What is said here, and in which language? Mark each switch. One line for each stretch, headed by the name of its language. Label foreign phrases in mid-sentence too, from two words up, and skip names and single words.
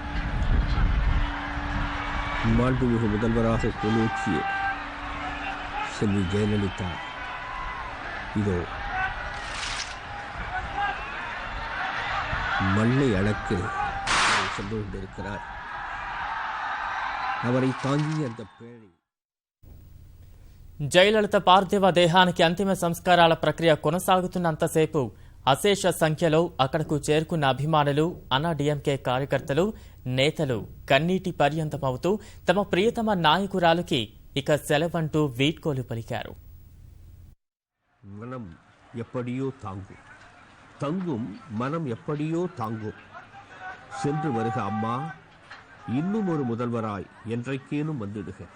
Tamil: மாண்புமிகு முதல்வராக கொலோச்சிய செல்வி ஜெயலலிதா இதோ மண்ணை அடக்க சென்று கொண்டிருக்கிறார். அவரை தாங்கி அந்த பேழை.
Telugu: జయలలిత పార్థివ దేహానికి అంతిమ సంస్కారాల ప్రక్రియ కొనసాగుతున్నంతసేపు అశేష సంఖ్యలో అక్కడకు చేరుకున్న అభిమానులు, అన్నాడీఎంకే కార్యకర్తలు, నేతలు కన్నీటి పర్యంతమవుతూ తమ ప్రియతమ నాయకురాలుకి ఇక సెలవంటూ వీడ్కోలు పలికారు.
Tamil: மனம் எப்படியோ தாங்கும், தங்கும் மனம் எப்படியோ தாங்கும். சென்று வருக அம்மா, இன்னும் ஒரு முதல்வராய் என்றைக்கேனும் வந்துடுக.